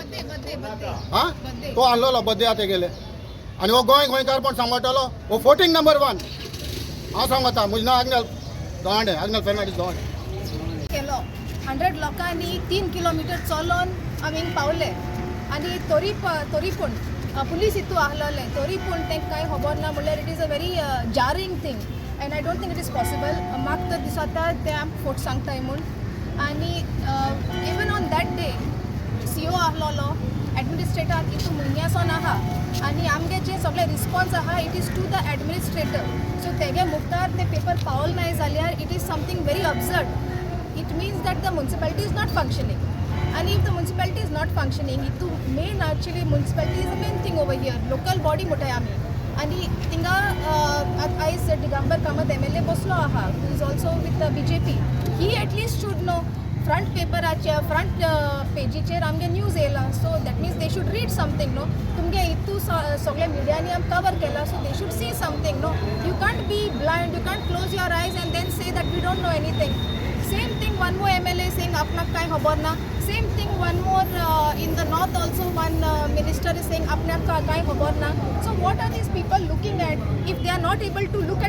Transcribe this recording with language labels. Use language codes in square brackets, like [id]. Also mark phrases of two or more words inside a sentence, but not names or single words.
[kok] हां तो आहलोलो बड्डे आतां गेले. आनी हो गोंयकार पण सांगोटालो हो फोटींग नंबर 1. हांव सांगता म्हजें नांव आग्नेल दोंडे आग्नेल फेर्नांडीस दोंडे. केलो 100 लोकांनी 3 किलोमीटर चलोन आमी हिंग पावले. आनी तरी पूण पुलीस हितू आहलोले तरी पूण तेंकां कांय खबर ना. [en] म्हणल्यार it is a very jarring thing and I don't think it is possible. [kok] म्हाका तर दिसता ते आमकां फोट सांगताय म्हूण. [en] आनी even on that day [kok] आहलोलो एडमिनिस्ट्रेटर इतू म्हयन्यासून आहा आनी आमगे जे सगळे रिस्पॉन्स आहा [en] it is to the administrator so [kok] तेगे मुखार ते पेपर पावल नाय जाल्यार [en] it is something very absurd it means that the municipality is not functioning and if the municipality is not functioning it main actually municipality is the main thing over here local body [kok] मोठे आमी आणि थिंगा आयज [en] दिगंबर कामत MLA [kok] बसलो आहा [en] who is also with the BJP he at least should know front पेपराचेर front [kok] पेजीचेर आमगे न्यूज येयला [en] so that means they should read something no [kok] तुमगे इतू सगळे मिडियांनी आम कवर केला [en] so they should see something no you can't be blind you can't close your eyes and then say that we don't know anything same thing one more MLA saying [kok] apna kai khabar na [en] same thing one more in the north also one minister is saying [kok] apna kai khabar na [en] so what are these people looking at if they are not able to look at